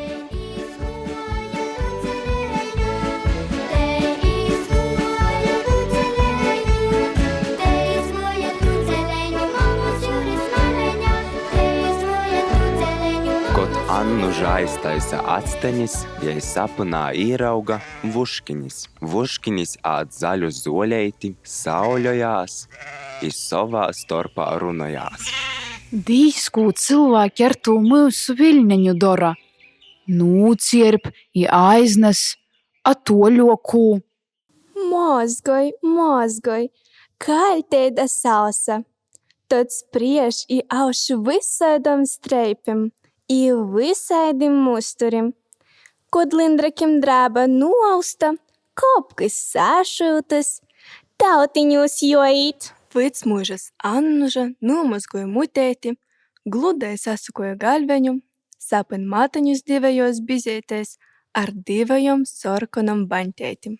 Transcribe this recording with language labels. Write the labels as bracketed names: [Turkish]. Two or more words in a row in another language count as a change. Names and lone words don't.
[Latgalian] Kod Annuža aiztaisa acteņas, jai sapnā īrauga vuškiņas. Vuškiņas ād zaļu zoleiti, sauļojās, i savā starpā runojās. Dīs, ko cilvēki ar to mūsu viļņaņu dara. Nūcierp, i aiznes, atoļoku. Mozgoj, kaļteida sausa. Tad spriež i aušu visādam streipim, i visādim musturim. Kod lindrakim drāba nuausta, kopkas sāšūtas, tautiņos joīt. Vecmužas Annuža nomazgoja muteiti, gludai sasukoja galveņu, sapin mataņus divējos bizētais ar divējom sorkonam baņteitim.